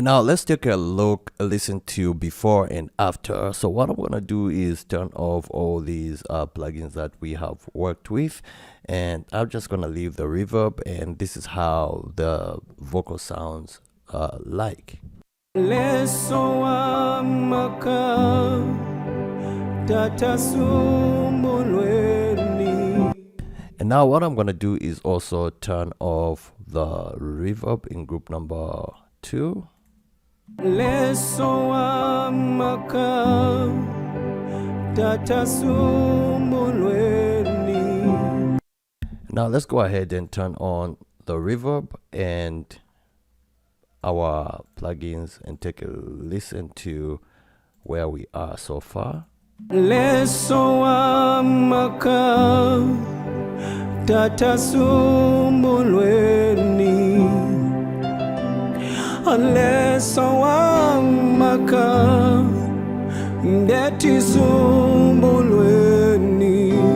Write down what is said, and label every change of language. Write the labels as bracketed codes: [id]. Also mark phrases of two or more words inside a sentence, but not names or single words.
[en] And now let's take a look, listen to before and after. So what I'm gonna do is turn off all these plugins that we have worked with, and I'm just gonna leave the reverb, and this is how the vocal sounds like. [bem] leso amaka tatasumbulweni. [en] And now what I'm gonna do is also turn off the reverb in group number 2. [bem] Leso amaka tatasumbulweni. [en] Now let's go ahead and turn on the reverb and our plugins and take a listen to where we are so far. [bem] Leso amaka tatasumbulweni. Leso amaka ndetisumbulweni.